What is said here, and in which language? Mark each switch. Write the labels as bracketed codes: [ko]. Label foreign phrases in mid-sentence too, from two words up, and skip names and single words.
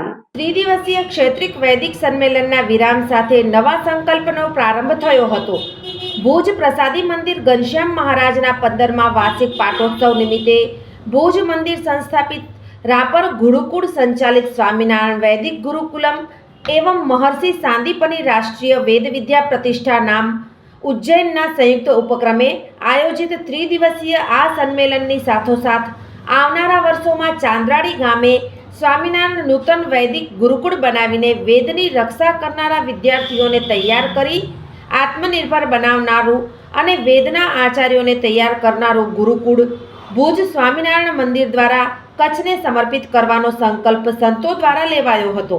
[gu] ત્રિદિવસીય ક્ષેત્રિક વૈદિક સંમેલનના વિરામ સાથે નવા સંકલ્પનો પ્રારંભ થયો હતો। ભુજ પ્રસાદી મંદિર ઘનશ્યામ મહારાજના 15મા વાર્ષિક પાટોત્સવ નિમિત્તે ભુજ મંદિર સંસ્થાપિત રાપર ગુરુકુળ સંચાલિત સ્વામિનારાયણ વૈદિક ગુરુકુલમ એવં મહર્ષિ સાંદીપની રાષ્ટ્રીય વેદ વિદ્યા પ્રતિષ્ઠા નામ ઉજ્જૈનના સંયુક્ત ઉપક્રમે આયોજિત ત્રિદિવસીય આ સંમેલનની સાથોસાથ આવનારા વર્ષોમાં ચાંદ્રાડી ગામે સ્વામીનારાયણ નૂતન વૈદિક ગુરુકુળ બનાવીને વેદની રક્ષા કરનારા વિદ્યાર્થીઓને તૈયાર કરી આત્મનિર્ભર બનાવનારું અને વેદના આચાર્યોને તૈયાર કરનારું ગુરુકુળ ભુજ સ્વામીનારાયણ મંદિર દ્વારા કચ્છને સમર્પિત કરવાનો સંકલ્પ સંતો દ્વારા લેવાયો હતો।